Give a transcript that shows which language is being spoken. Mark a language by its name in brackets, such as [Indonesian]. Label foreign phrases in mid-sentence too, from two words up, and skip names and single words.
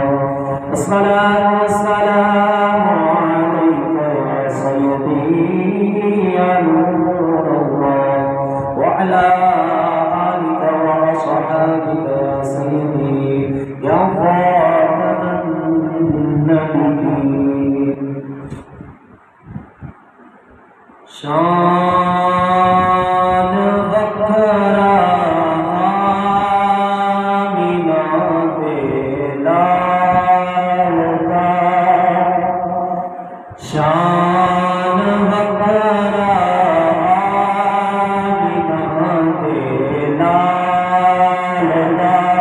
[Arabic] الصلاة والسلام عليك يا سيدي يا نور الله وعلى آلك وصحابك يا سيدي يا خاتم النبيين. [Punjabi] شان وکھرا آمینہ دے لال دا. شان وکھرا آمینہ دے لال دا.